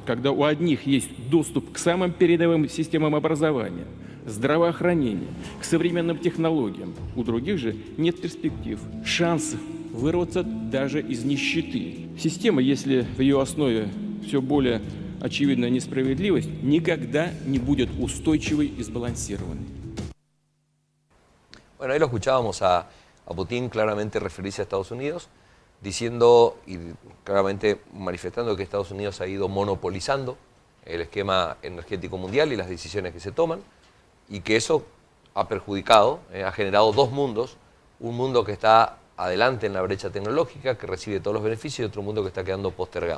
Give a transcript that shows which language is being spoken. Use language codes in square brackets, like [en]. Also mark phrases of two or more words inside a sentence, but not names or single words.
[ru] Когда у одних есть доступ к самым передовым системам образования, здравоохранения, к современным технологиям, у других же нет перспектив, шансов вырваться даже из нищеты. Система, если в ее основе все более очевидная несправедливость, никогда не будет устойчивой и сбалансированной. [es] Bueno, ahí lo escuchábamos a Putin claramente referirse a Estados Unidos, diciendo y claramente manifestando que Estados Unidos ha ido monopolizando el esquema energético mundial y las decisiones que se toman, y que eso ha perjudicado, ha generado dos mundos, un mundo que está adelante en la brecha tecnológica, que recibe todos los beneficios, y otro mundo que está quedando postergado.